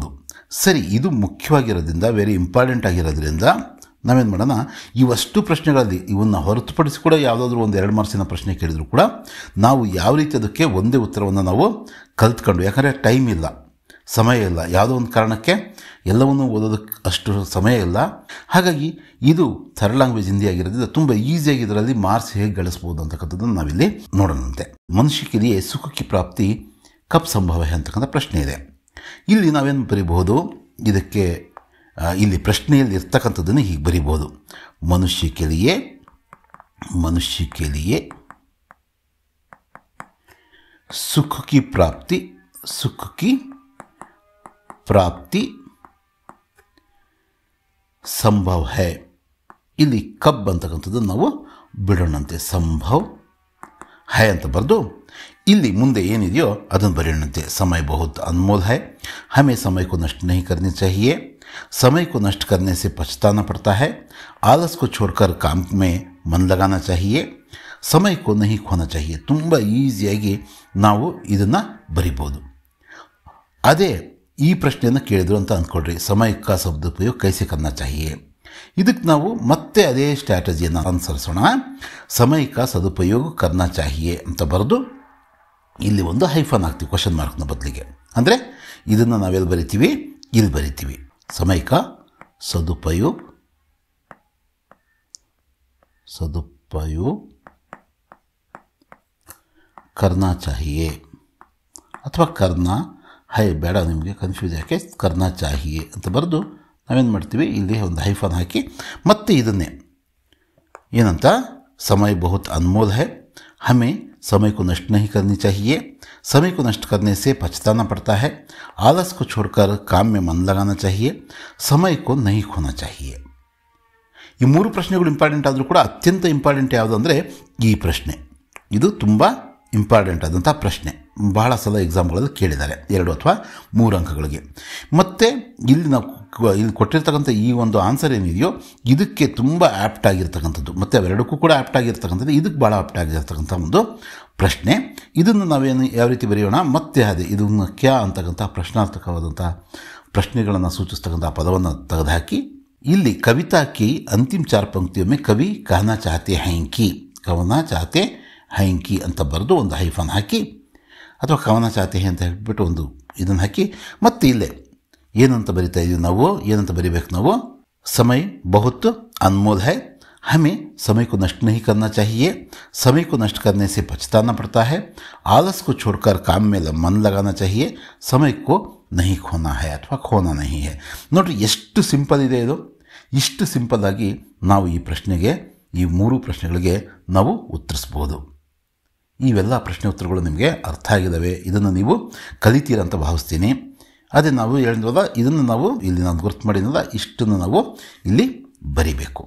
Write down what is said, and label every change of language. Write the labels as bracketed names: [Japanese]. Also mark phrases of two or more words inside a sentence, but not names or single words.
[Kannada] ಸರಿ, ಇದು ಮುಖ್ಯವಾಗಿರೋದ್ರಿಂದ, [English] very important [Kannada] ಆಗಿರೋದ್ರಿಂದ ನಾವೇನು ಮಾಡೋಣ, ಇವಷ್ಟು ಪ್ರಶ್ನೆಗಳಲ್ಲಿ ಇವನ್ನ ಹೊರತುಪಡಿಸಿ ಕೂಡ ಯಾವುದಾದ್ರೂ ಒಂದು 2 ಮಾರ್ಕ್ಸಿನ ಪ್ರಶ್ನೆ ಕೇಳಿದ್ರು ಕೂಡ ನಾವು ಯಾವ ರೀತಿ ಅದಕ್ಕೆ ಒಂದೇ ಉತ್ತರವನ್ನು ನಾವು ಕಲ್ತ್ಕೊಂಡು, ಯಾಕಂದರೆ ಟೈಮ್ ಇಲ್ಲ, ಸಮಯ ಇಲ್ಲ, ಯಾವುದೋ ಒಂದು ಕಾರಣಕ್ಕೆ ಎಲ್ಲವನ್ನೂ ಓದೋದಕ್ಕೆ ಅಷ್ಟು ಸಮಯ ಇಲ್ಲ. ಹಾಗಾಗಿ ಇದು [English] third language [Kannada] ಹಿಂದಿ ಆಗಿರೋದ್ರಿಂದ ತುಂಬ ಈಸಿಯಾಗಿ ಇದರಲ್ಲಿ ಮಾರ್ಕ್ಸ್ ಹೇಗೆ ಗಳಿಸ್ಬೋದು ಅಂತಕ್ಕಂಥದ್ದನ್ನು ನಾವಿಲ್ಲಿ ನೋಡೋಣಂತೆ. [Hindi] ಮನುಷ್ಯ के लिए सुख की प्राप्ति कब संभव है [Kannada] ಅಂತಕ್ಕಂಥ ಪ್ರಶ್ನೆ ಇದೆ. ಇಲ್ಲಿ ನಾವೇನು ಬರೀಬಹುದು, ಇದಕ್ಕೆ ಇಲ್ಲಿ ಪ್ರಶ್ನೆಯಲ್ಲಿ ಇರ್ತಕ್ಕಂಥದ್ದನ್ನು ಹೀಗೆ ಬರೀಬಹುದು. [Hindi] ಮನುಷ್ಯ के लिए सुख की प्राप्ति ಸಂಭವ है. [Kannada] ಇಲ್ಲಿ ಕಬ್ ಅಂತಕ್ಕಂಥದ್ದನ್ನು ನಾವು ಬಿಡೋಣಂತೆ. [Hindi] संभव है [Kannada] ಅಂತ ಬರೆದು ಇಲ್ಲಿ ಮುಂದೆ ಏನಿದೆಯೋ ಅದನ್ನು ಬರೆಯೋಣಂತೆ. [Hindi] समय बहुत अनमोल है, हमें समय को नष्ट नहीं करनी चाहिए, समय को नष्ट करने से पछताना पड़ता है, आलस को छोड़कर काम में मन लगाना चाहिए, समय को नहीं खोना चाहिए. [Kannada] ತುಂಬ ಈಸಿಯಾಗಿ ನಾವು ಇದನ್ನು ಬರಿಬೋದು. ಅದೇ ಈ ಪ್ರಶ್ನೆಯನ್ನು ಕೇಳಿದ್ರು ಅಂತ ಅಂದ್ಕೊಳ್ರಿ, [Hindi] समय का सदुपयोग कैसे करना चाहिए. [Kannada] ಇದಕ್ಕೆ ನಾವು ಮತ್ತೆ ಅದೇ ಸ್ಟ್ರಾಟಜಿಯನ್ನು ಅನುಸರಿಸೋಣ. [Hindi] समय का सदुपयोग करना चाहिए [Kannada] ಅಂತ ಬರೆದು ಇಲ್ಲಿ ಒಂದು ಹೈಫನ್ ಹಾಕ್ತೀವಿ [English] question mark [Kannada] ಬದಲಿಗೆ. ಅಂದರೆ ಇದನ್ನು ನಾವೆಲ್ಲಿ ಬರಿತೀವಿ, ಇಲ್ಲಿ ಬರಿತೀವಿ. [Hindi] ಸಮಯ का सदुपयोग करना चाहिए ಅಥವಾ करना है, [Kannada] ಬೇಡ ನಿಮಗೆ ಕನ್ಫ್ಯೂಸ್ ಯಾಕೆ, [Hindi] करना चाहिए [Kannada] ಅಂತ ಬರೆದು ನಾವೇನು ಮಾಡ್ತೀವಿ, ಇಲ್ಲಿ ಒಂದು ಹೈಫನ್ ಹಾಕಿ ಮತ್ತೆ ಇದನ್ನೇ ಏನಂತ, [Hindi] समय बहुत अनमोल है, हमें समय को नष्ट नहीं करनी चाहिए, समय को नष्ट करने से पछताना पड़ता है, आलस को छोड़कर काम में मन लगाना चाहिए, समय को नहीं खोना चाहिए. [Kannada] ಈ 3 ಪ್ರಶ್ನೆಗಳು ಇಂಪಾರ್ಟೆಂಟ್ ಆದರೂ ಕೂಡ ಅತ್ಯಂತ ಇಂಪಾರ್ಟೆಂಟ್ ಯಾವುದು ಅಂದರೆ ಈ ಪ್ರಶ್ನೆ. ಇದು ತುಂಬ ಇಂಪಾರ್ಟೆಂಟ್ ಆದಂಥ ಪ್ರಶ್ನೆ. ಬಹಳ ಸಲ ಎಕ್ಸಾಮ್ಗಳಲ್ಲಿ ಕೇಳಿದ್ದಾರೆ 2 ಅಥವಾ 3 ಅಂಕಗಳಿಗೆ. ಮತ್ತು ಇಲ್ಲಿ ನಾವು ಇಲ್ಲಿ ಕೊಟ್ಟಿರ್ತಕ್ಕಂಥ ಈ ಒಂದು ಆನ್ಸರ್ ಏನಿದೆಯೋ ಇದಕ್ಕೆ ತುಂಬ ಆ್ಯಪ್ಟ್ ಆಗಿರ್ತಕ್ಕಂಥದ್ದು, ಮತ್ತು ಅವೆರಡಕ್ಕೂ ಕೂಡ ಆ್ಯಪ್ಟ್ ಆಗಿರ್ತಕ್ಕಂಥದ್ದು, ಇದಕ್ಕೆ ಭಾಳ ಆ್ಯಪ್ಟ್ ಆಗಿರ್ತಕ್ಕಂಥ ಒಂದು ಪ್ರಶ್ನೆ. ಇದನ್ನು ನಾವೇನು ಯಾವ ರೀತಿ ಬರೆಯೋಣ, ಮತ್ತೆ ಅದೇ ಇದನ್ನು ಕ್ಯಾ ಅಂತಕ್ಕಂಥ ಪ್ರಶ್ನಾರ್ಥಕವಾದಂಥ ಪ್ರಶ್ನೆಗಳನ್ನು ಸೂಚಿಸ್ತಕ್ಕಂಥ ಪದವನ್ನು ತೆಗೆದುಹಾಕಿ ಇಲ್ಲಿ [Hindi] कविता की अंतिम 4 पंक्तियों में कवि कहना चाहते हैं कि [Kannada] ಅಂತ ಬರೆದು ಒಂದು ಹೈಫನ್ ಹಾಕಿ ಅಥವಾ ಕವನ ಚಾತೆ ಅಂತ ಹೇಳ್ಬಿಟ್ಟು ಒಂದು ಇದನ್ನು ಹಾಕಿ ಮತ್ತೆ ಇಲ್ಲೇ ಏನಂತ ಬರಿತಾ ಇದೀವಿ ನಾವು, ಏನಂತ ಬರಿಬೇಕು ನಾವು, [Hindi] समय बहुत अनमोल है, हमें समय को नष्ट नहीं करना चाहिए, समय को नष्ट करने से पछताना पड़ता है, आलस को छोड़कर काम में मन लगाना चाहिए, समय को नहीं खोना है ಅಥವಾ ಖೋನಾ नहीं है. [Kannada] ನೋಡಿರಿ ಎಷ್ಟು ಸಿಂಪಲ್ ಇದೆ ಇದು. ಇಷ್ಟು ಸಿಂಪಲ್ ಆಗಿ ನಾವು ಈ ಪ್ರಶ್ನೆಗೆ, ಈ 3 ಪ್ರಶ್ನೆಗಳಿಗೆ ನಾವು ಉತ್ತರಿಸ್ಬೋದು. ಇವೆಲ್ಲ ಪ್ರಶ್ನೆ ಉತ್ತರಗಳು ನಿಮಗೆ ಅರ್ಥ ಆಗಿದ್ದಾವೆ, ಇದನ್ನು ನೀವು ಕಲಿತೀರಂತ ಭಾವಿಸ್ತೀನಿ. ಅದೇ ನಾವು ಹೇಳಿದ್ವಲ್ಲ, ಇದನ್ನು ನಾವು ಇಲ್ಲಿ ನಾನು ಗುರ್ತು ಮಾಡಿದ್ನಲ್ಲ, ಇಷ್ಟನ್ನು ನಾವು ಇಲ್ಲಿ ಬರಿಬೇಕು.